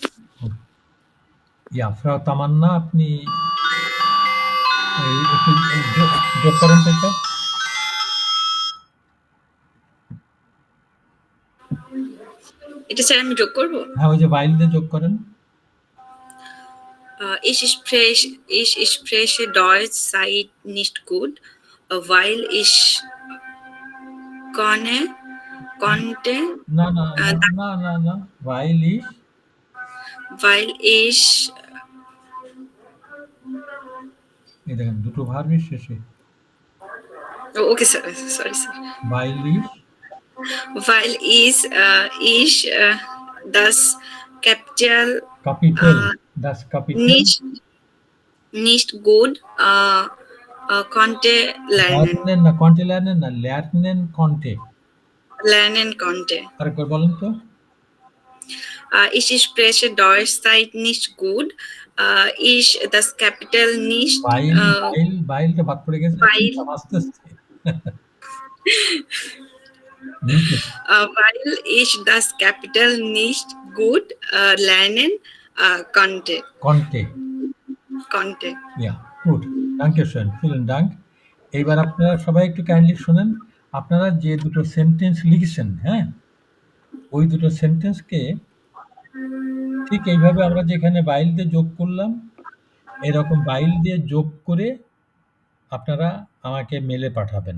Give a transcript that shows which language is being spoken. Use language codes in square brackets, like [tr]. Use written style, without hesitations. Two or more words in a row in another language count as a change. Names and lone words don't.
[bn] ফ্রাউ তামান্না, আপনি একটু যোগ করেন তো এটা। এটা স্যার আমি যোগ করব? হ্যাঁ, ওই যে বাইল দিয়ে যোগ করেন। [de] Ich spreche Deutsch seit nicht gut, weil ich konnte [bn] না না না না না, [de] weil ich [bn] এই দেখেন দুটো ভার্বের শেষে okay স্যার, সরি স্যার। [de] weil ich das Kapitel nicht gut konnte lernen konnte. [bn] আরেকবার বলেন তো। [de] Ich spreche Deutsch seit nicht gut, ich das Kapitel nicht [bn] বাইলটা বাদ পড়ে গেছে, [de] weil [bn] আস্তে আস্তে। Nicht [de] Weil ich das Kapital nicht gut lernen konnte. konnte. Ja, gut. Dankeschön. Vielen Dank. [bn] এইবার আপনারা সবাই একটু কাইন্ডলি শোনেন। আপনারা যে দুটো সেন্টেন্স লিখেছেন, হ্যাঁ? ওই দুটো সেন্টেন্সকে ঠিক এইভাবে আমরা যেখানে বাইল দিয়ে যোগ করলাম, এরকম বাইল দিয়ে যোগ করে আপনারা আমাকে মেলে পাঠাবেন।